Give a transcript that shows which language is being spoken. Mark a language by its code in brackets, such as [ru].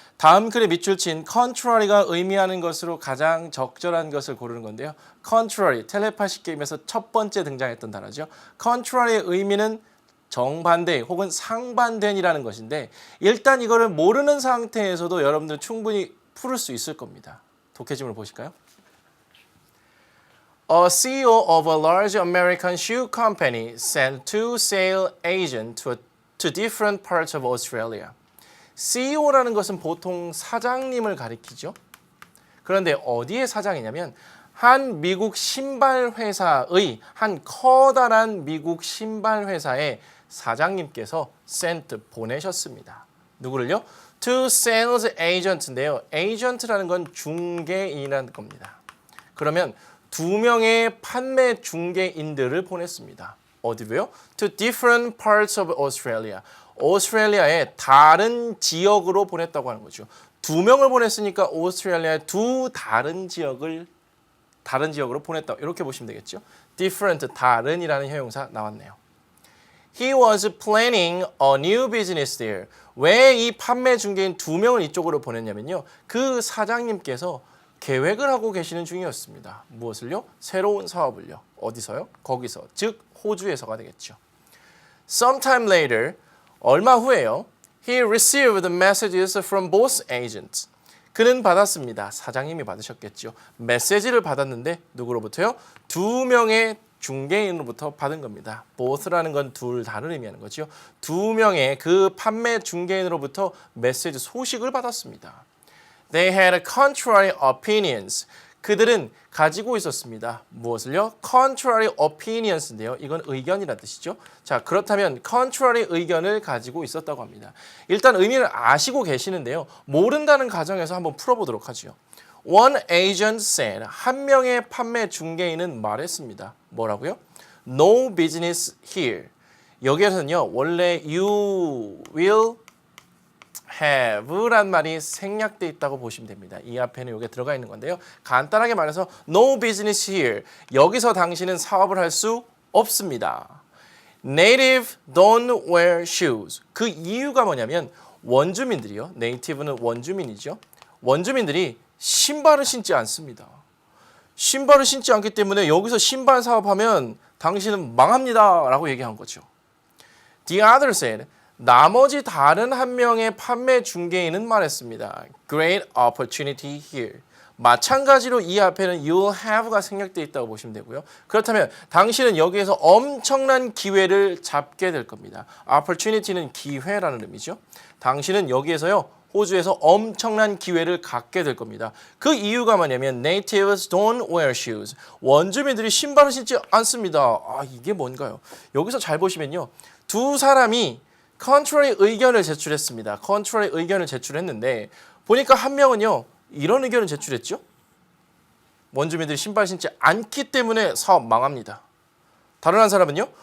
[ko] 다음 글의 밑줄 친 contrary가 의미하는 것으로 가장 적절한 것을 고르는 건데요. contrary, 텔레파시 게임에서 첫 번째 등장했던 단어죠. contrary의 의미는 정반대 혹은 상반된이라는 것인데 일단 이거를 모르는 상태에서도 여러분들 충분히 풀을 수 있을 겁니다. 독해집을 보실까요? [en] A CEO of a large American shoe company sent two sales agents to different parts of Australia. [ko] CEO라는 것은 보통 사장님을 가리키죠. 그런데 어디의 사장이냐면 한 미국 신발 회사의 한 커다란 미국 신발 회사의 사장님께서 sent 보내셨습니다. 누구를요? [en] To sales agent인데요. [ko] agent라는 건 중개인이라는 겁니다. 그러면 두 명의 판매 중개인들을 보냈습니다. 어디로요? [en] To different parts of Australia. [ko] 오스트레일리아의 다른 지역으로 보냈다고 하는 거죠. 두 명을 보냈으니까 오스트레일리아의 두 다른 지역으로 보냈다. 이렇게 보시면 되겠죠. different, 다른이라는 형용사 나왔네요. [en] He was planning a new business there. [ko] 왜 이 판매 중개인 두 명을 이쪽으로 보냈냐면요. 그 사장님께서 계획을 하고 계시는 중이었습니다. 무엇을요? 새로운 사업을요. 어디서요? 거기서, 즉 호주에서가 되겠죠. [en] Sometime later, [ko] 얼마 후에요. [en] He received messages from both agents. [ko] 그는 받았습니다. 사장님이 받으셨겠죠. 메시지를 받았는데 누구로부터요? 두 명의 중개인으로부터 받은 겁니다. both라는 건 둘 다를 의미하는 거죠. 두 명의 그 판매 중개인으로부터 메시지 소식을 받았습니다. [en] They had contrary opinions. [ko] 그들은 가지고 있었습니다. 무엇을요? [en] Contrary opinions인데요. [ko] 이건 의견이라는 뜻이죠. 자, 그렇다면 contrary 의견을 가지고 있었다고 합니다. 일단 의미를 아시고 계시는데요. 모른다는 가정에서 한번 풀어보도록 하죠. [en] One agent said, [ko] 한 명의 판매 중개인은 말했습니다. 뭐라고요? [en] No business here. [ko] 여기에서는요. 원래 [en] you will have [ko] 란 말이 생략되어 있다고 보시면 됩니다. 이 앞에는 이게 들어가 있는 건데요. 간단하게 말해서 [en] no business here. [ko] 여기서 당신은 사업을 할 수 없습니다. [en] Native don't wear shoes. [ko] 그 이유가 뭐냐면 원주민들이요. native는 원주민이죠. 원주민들이 신발을 신지 않습니다. 신발을 신지 않기 때문에 여기서 신발 사업하면 당신은 망합니다. 라고 얘기한 거죠. [en] The other said, [ko] 나머지 다른 한 명의 판매 중개인은 말했습니다. [en] Great opportunity here. [ko] 마찬가지로 이 앞에는 [en] you'll have [ko] 가 생략되어 있다고 보시면 되고요. 그렇다면 당신은 여기에서 엄청난 기회를 잡게 될 겁니다. opportunity는 기회라는 의미죠. 당신은 여기에서요. 호주에서 엄청난 기회를 갖게 될 겁니다. 그 이유가 뭐냐면 [en] natives don't wear shoes. [ko] 원주민들이 신발을 신지 않습니다. 아, 이게 뭔가요? 여기서 잘 보시면요. 두 사람이 contrary 의견을 제출했습니다. contrary 의견을 제출했는데 보니까 한 명은요. 이런 의견을 제출했죠. 원주민들이 신발 신지 않기 때문에 사업 망합니다. 다른 한 사람은요.